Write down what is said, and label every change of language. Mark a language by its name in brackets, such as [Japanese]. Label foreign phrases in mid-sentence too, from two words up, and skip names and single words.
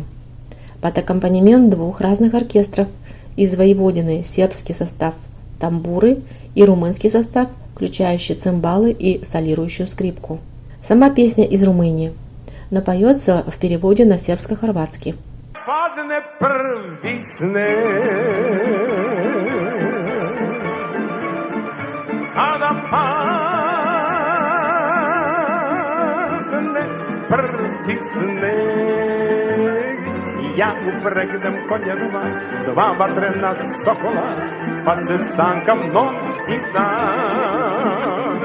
[Russian] Под аккомпанемент двух разных оркестров из Воеводины сербский состав тамбуры и румынский состав, включающий цимбалы и солирующую скрипку. Сама песня из Румынии, но поется в переводе на сербско-хорватский. [Serbian] Padne prvi sneg, kada padne prvi sneg, ja upregnem konja dva vatrena sokola, pa se sankam noć i dan.